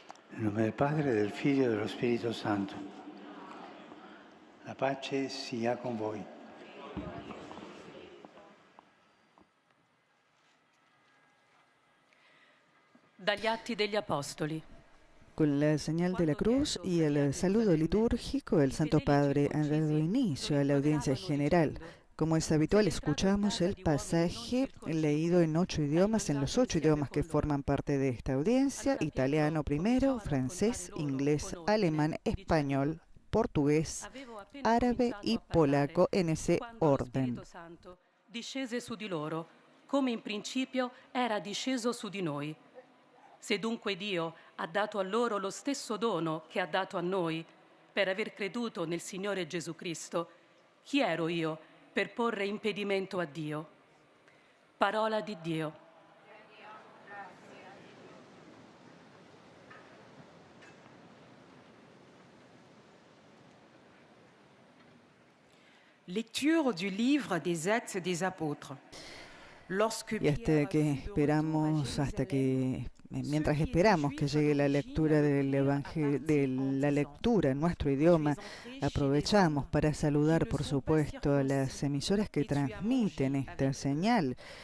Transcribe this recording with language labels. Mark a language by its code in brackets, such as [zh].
[it] Nel nome del Padre, del Figlio e dello Spirito Santo. La pace sia con voi. Dagli Atti degli Apostoli. [es] Con la señal de la cruz y el saludo litúrgico, el Santo Padre ha dado inicio a la audiencia general. Como es habitual, escuchamos el pasaje leído en 8 idiomas, en los 8 idiomas que forman parte de esta audiencia: italiano primero, francés, inglés, alemán, español, portugués, árabe y polaco, en ese orden. [it] Discese su di loro, come in principio era disceso su di noi. Se dunque Dio ha dato a loro lo stesso dono che ha dato a noi, per aver creduto nel Signore Gesù Cristo, chi ero io per porre impedimento a Dio? Parola di Dio. [fr] Lecture du livre des Actes des Apôtres. [es] Y hasta que mientras esperamos que llegue la lectura del la lectura en nuestro idioma, aprovechamos para saludar, por supuesto, a las emisoras que transmiten esta señal.